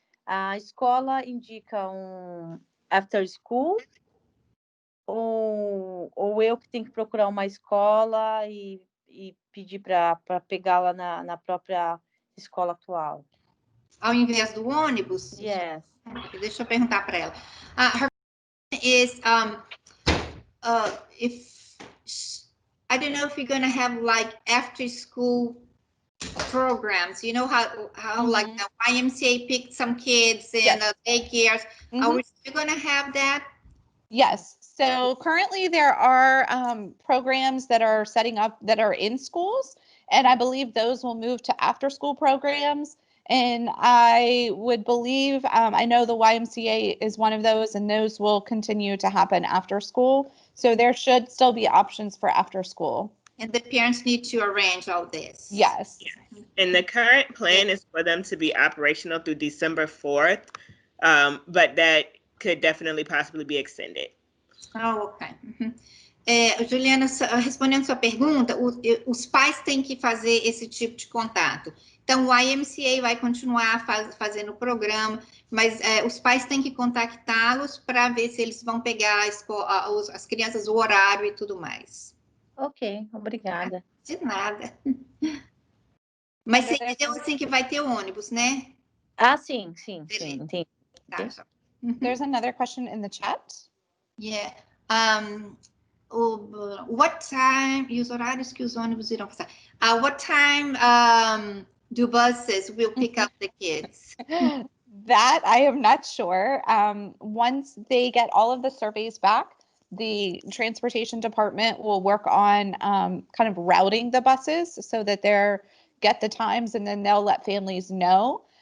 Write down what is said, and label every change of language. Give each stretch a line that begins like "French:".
Portuguese: A escola indica um after school ou eu que tenho que procurar uma escola e pedir para pegá-la na própria escola atual? Ao invés do ônibus?
English: Yes.
Portuguese: Deixa eu perguntar para ela.
English: Her is if I don't know if you're going to have like after school programs. You know how like the YMCA picked some kids in daycares. Are we still going to have that? Yes. So currently there are programs that are setting up that are in schools, and I believe those will move to after school programs. And I would believe, I know the YMCA is one of those, and those will continue to happen after school. So there should still be options for after school. And the parents need to arrange all this. Yes. And the current plan is for them to be operational through December 4th, but that could definitely possibly be extended. Oh, ok.
Portuguese: Juliana, respondendo sua pergunta, os pais têm que fazer esse tipo de contato. Então, o YMCA vai continuar fazendo o programa, mas os pais têm que contactá-los para ver se eles vão pegar as crianças, o horário e tudo mais. Ok, obrigada. De nada. Mas você entendeu assim que vai ter ônibus, né? Ah, sim, entendi. Tá.
English: There's another question in the chat. Yeah. What time,
Portuguese: e os horários que os ônibus irão passar?
English: What time do buses will pick up the kids? That I am not sure. Once they get all of the surveys back, the transportation department will work on kind of routing the buses so that they're get the times, and then they'll let families know.